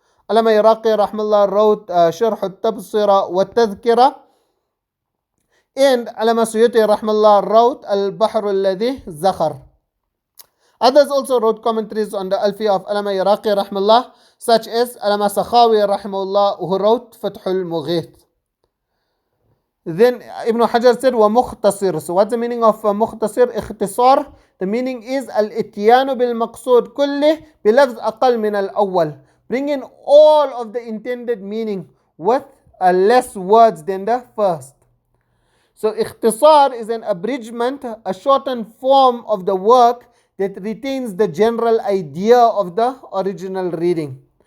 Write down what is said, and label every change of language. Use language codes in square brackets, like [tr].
[en] Allamah Iraqi rahimahullah wrote Sharh al-Tabsira wa Tadhkira, and Allamah Suyuti rahimahullah wrote Al-Bahr al-Ladhi Zakhar. Others also wrote commentaries on the Alfiya of Allamah Iraqi rahimahullah, such as Allamah Sakhawi rahimahullah, who wrote Fathul Mughith. Then Ibn Hajar said, وَمُخْتَصِرٍ. So what's the meaning of مُخْتَصِرٍ? [ar] اختصار. [en] The meaning is [ar] الاتيان بالمقصود كله بلفظ أقل من الأول. [en] Bring in all of the intended meaning with less words than the first. So ikhtisar is an abridgment, a shortened form of the work that retains the general idea of the original reading.